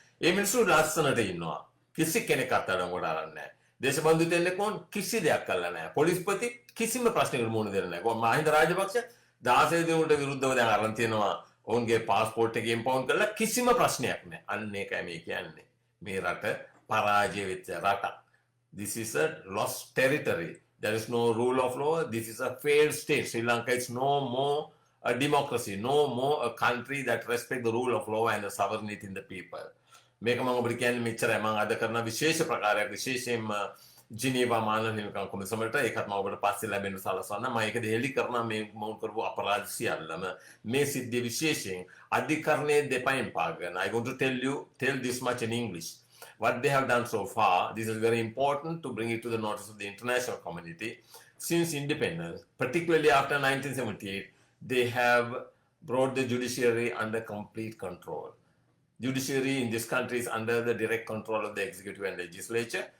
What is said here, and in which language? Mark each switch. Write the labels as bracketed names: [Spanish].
[Sinhala] ඒ මිනිස්සු ලස්සනට ඉන්නවා. කිසි කෙනෙක් අත්අඩංගුවට අරන් නැහැ. දේශබන්දු දෙන්නෙකුන් කිසි දෙයක් කළා නැහැ. පොලිස්පති කිසිම ප්‍රශ්නයකට මුහුණ දෙන්නේ නැහැ. කොහොම මහින්ද රාජපක්ෂ 16 දිනකට විරුද්ධව දැන් අරන් තියෙනවා. ඔවුන්ගේ પાස්පෝර්ට් එක ඉම්පවුන්ඩ් කරලා කිසිම ප්‍රශ්නයක් නැහැ. අන්න ඒකයි මේ කියන්නේ. මේ රට පරාජය වෙච්ච රටක්. [English] This is a lost territory. There is no rule of law. This is a failed state. Sri Lanka is no more a democracy, no more a country that respects the rule of law and the sovereignty in the people. [Sinhala] මේක මම ඔබට කියන්නේ මෙච්චරයි. මම අද කරන විශේෂ ප්‍රකාරයක් විශේෂයෙන්ම ජිනීවා මානව හිමිකම් කොමිසමට ඒකත් මම ඔබට පස්සේ ලැබෙන්න සලස්වන්න. මම ඒක දෙහෙලි කරනවා මේ මම කරපු අපරාධ සියල්ලම මේ සිද්ධිය විශේෂයෙන් අධිකරණයේ දෙපයින් පාගන. [English] I want to tell this much in English. What they have done so far, this is very important to bring it to the notice of the international community. Since independence, particularly after 1978, they have brought the judiciary under complete control. Judiciary in this country is under the direct control of the executive and legislature.